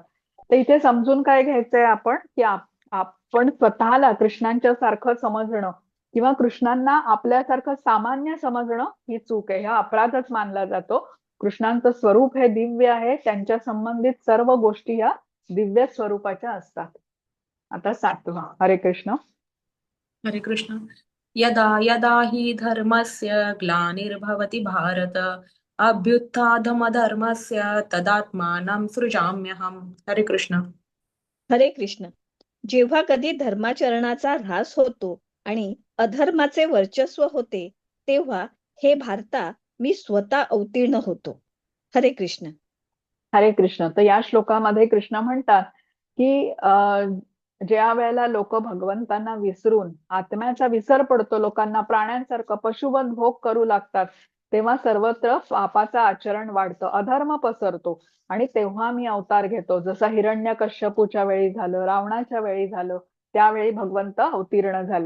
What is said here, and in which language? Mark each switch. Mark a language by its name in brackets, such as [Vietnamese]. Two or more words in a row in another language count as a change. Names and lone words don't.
[Marathi] तर इथे समजून काय घ्यायचंय आपण, की आपण स्वतःला कृष्णांच्या सारखं समजणं किंवा कृष्णांना आपल्यासारखं सामान्य समजणं ही चूक आहे. हा अपराधच मानला जातो. कृष्णांचं स्वरूप हे दिव्य आहे. त्यांच्या संबंधित सर्व गोष्टी ह्या दिव्य स्वरूपाच्या असतात. आता 7वा. हरे कृष्ण. हरे कृष्ण. [Sanskrit] यदा यदा हि धर्मस्य ग्लानिर्भवति भारत अभ्युत्थानमधर्मस्य तदात्मानं सृजाम्यहम्. [Marathi] हरे कृष्ण. हरे कृष्ण. जेव्हा कधी धर्माचरणाचा ऱ्हास होतो आणि अधर्माचे वर्चस्व होते, तेव्हा हे भारता मी स्वतः अवतीर्ण होतो. हरे कृष्ण. हरे कृष्ण. तर या श्लोकामध्ये कृष्ण म्हणतात की ज्या वेळेला लोक भगवंतांना विसरून आत्म्याचा विसर पडतो, लोकांना प्राण्यांसारखं पशुवध भोग करू लागतात, तेव्हा सर्वत्र पापाचं आचरण वाढतं, अधर्म पसरतो. आणि तेव्हा मी अवतार घेतो. जसं हिरण्यकश्यपूच्या वेळी झालं, रावणाच्या वेळी झालं, त्यावेळी भगवंत अवतीर्ण झाले.